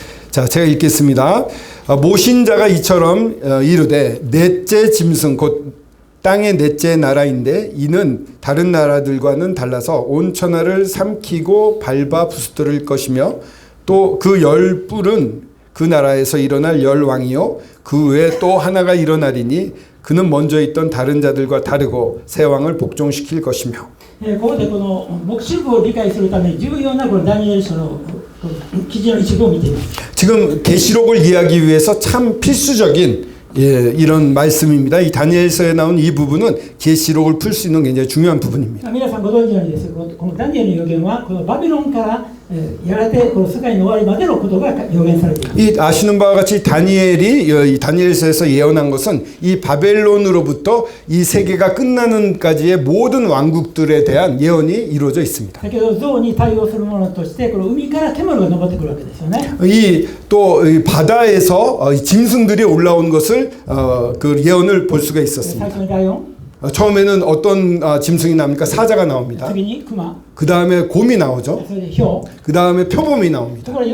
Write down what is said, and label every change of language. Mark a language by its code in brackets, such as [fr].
[ko] 자, 제가 읽겠습니다. 모신자가 이처럼 이르되 넷째 짐승 곧 땅의 넷째 나라인데 이는 다른 나라들과는 달라서 온 천하를 삼키고 밟아 부스터릴 것이며 또 그 열 뿔은 그 나라에서 일어날 열 왕이요 그 외에 또 하나가 일어나리니 그는 먼저 있던 다른 자들과 다르고 새 왕을 복종시킬 것이며. [ja] ここでこの黙示録を理解するために重要なこのダニエル書の記事の一部を見ています. [ko] 지금 계시록을 이해하기 위해서 참 필수적인 이런 말씀입니다. 이 다니엘서에 나온 이 부분은 계시록을 풀 수 있는 굉장히 중요한 부분입니다. [ja] 皆さんご存知のようにですね、このダニエルの予言はこのバビロンからやがてこの世界の終わりまでのことが予言されています。 [ko] 이 아시는 바와 같이 다니엘이 다니엘서에서 예언한 것은 이 바벨론으로부터 이 세계가 끝나는까지의 모든 왕국들에 대한 예언이 이루어져 있습니다. [ja] だけど像に対応するものとしてこの海から煙が昇ってくるわけですよね。 [ko] 이 또 바다에서 짐승들이 올라온 것을 그 예언을 볼 수가 있었습니다. 처음에는 어떤 짐승이 나옵니까? 사자가 나옵니다. 그 다음에 곰이 나오죠. 그 다음에 표범이 나옵니다.